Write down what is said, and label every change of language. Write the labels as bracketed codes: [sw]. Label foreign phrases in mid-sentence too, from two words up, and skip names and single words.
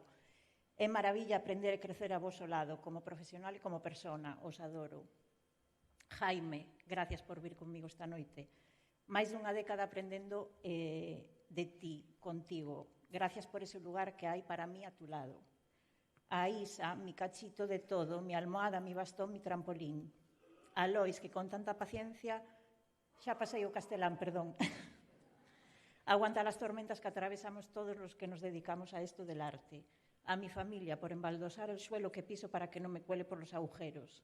[gl] É maravilla aprender e crecer a voso lado, como profesional e como persona, os adoro. Jaime, gracias por vir comigo esta noite. Máis dunha década aprendendo de ti, contigo. [es] Gracias por ese lugar que hai para mí a tu lado. A Isa, mi cachito de todo, mi almohada, mi bastón, mi trampolín. [gl] A Lois, que con tanta paciencia, xa pasei o castelán, perdón. [es] Aguanta las tormentas que atravesamos todos los que nos dedicamos a esto del arte. A mi familia, por embaldosar el suelo que piso para que no me cuele por los agujeros.